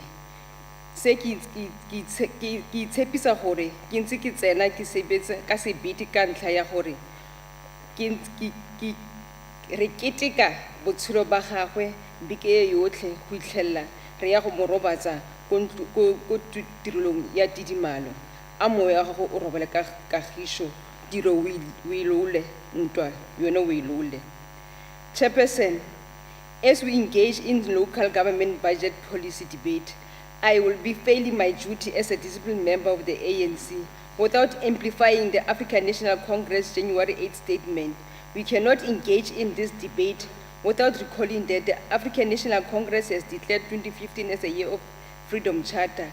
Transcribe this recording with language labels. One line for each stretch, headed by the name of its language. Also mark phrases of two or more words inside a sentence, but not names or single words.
Tswana: Se ke itshepisa gore ke ntse ke tsena ke sebetse ka sebete ka ntlha ya gore re keteka botshelo ba gagwe beke e yotlhe go itlhella re ya go mo robatsa ko tirelong ya tidimalo a moya wa gago o robele ka kagišo tiro o ilole ntwa yone o ilole.
English: Chairperson, as we engage in local government budget policy debate, I will be failing my duty as a disciplined member of the ANC without amplifying the African National Congress January 8 statement. We cannot engage in this debate without recalling that the African National Congress has declared 2015 as a year of Freedom Charter.